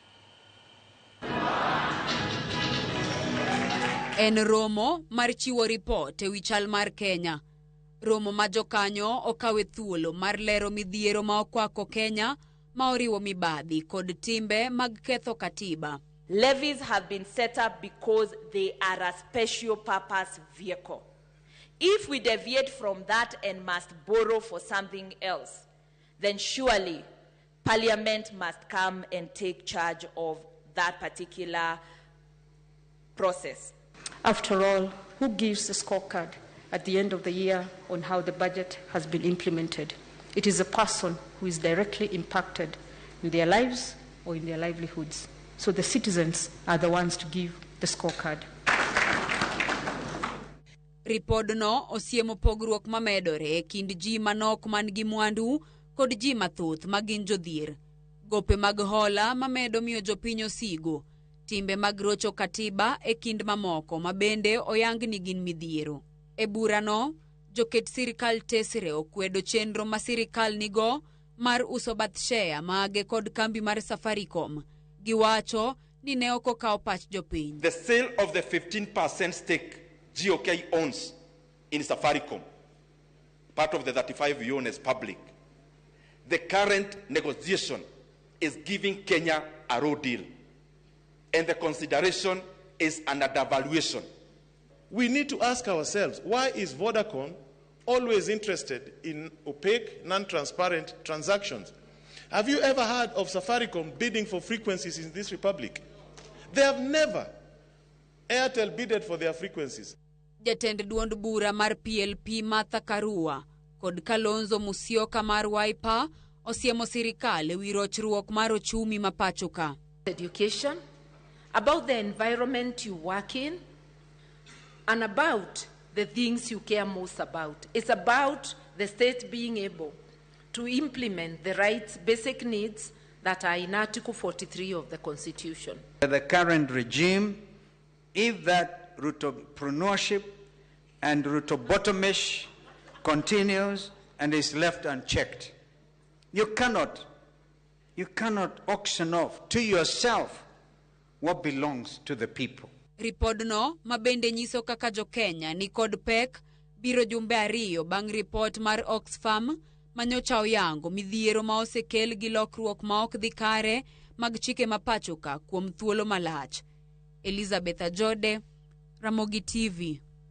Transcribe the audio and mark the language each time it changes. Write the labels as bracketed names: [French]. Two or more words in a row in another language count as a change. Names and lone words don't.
[Luo (Kenya and Tanzania)] En romo mar chiwo report e wi chal mar Kenya. Romo ma jokanyo okawe thuolo mar lero midhiero ma okwako Kenya ma oriwo mibadhi kod timbe mag ketho katiba. [English] Levies have been set up because they are a special purpose vehicle. If we deviate from that and must borrow for something else, then surely Parliament must come and take charge of that particular process. After all, who gives the scorecard at the end of the year on how the budget has been implemented? It is a person who is directly impacted in their lives or in their livelihoods. So the citizens are the ones to give the scorecard. [Luo (Kenya and Tanzania)] Report no osiemo pogruok mamedore e kind ji manok man gi mwandu kod ji mathoth magin jodhier. Gope mag hola mamedo miyo jopiny osigo. Timbe mag rocho katiba e kind mamoko mabende oyang ni gin midhiero. E burano, joket sirikal tesre okwedo chenro ma sirikal nigo mar uso bath share mage kod kambi mar Safaricom. Giwacho ni ne ok okawo pach jopiny. [English] The sale of the 15% stake GOK owns in Safaricom, part of the 35 we own as public. The current negotiation is giving Kenya a raw deal, and the consideration is an undervaluation. We need to ask ourselves, why is Vodafon always interested in opaque, non-transparent transactions? Have you ever heard of Safaricom bidding for frequencies in this republic? They have never. Airtel bidded for their frequencies. [Luo (Kenya and Tanzania)] Jatend duond bura mar PLP Martha Karua kod Kalonzo Musyoka mar Wiper osiemo sirikal e wi rochruok mar ochumi ma pachoka. [English] Education, about the environment you work in, and about the things you care most about. It's about the state being able to implement the rights, basic needs that are in Article 43 of the Constitution. The current regime, if that entrepreneurship and bottomish continues and is left unchecked, you cannot auction off to yourself what belongs to the people. [Luo (Kenya and Tanzania)] Report no mabende nyiso kaka jo Kenya ni kod pek biro jumbe ariyo bang report mar Oxfam manyocha oyango midhiero ma osekel gi lokruok ma ok dhi kare mag chike ma pachoka kuom thuolo malach. Elizabeth Ajode, Ramogi TV.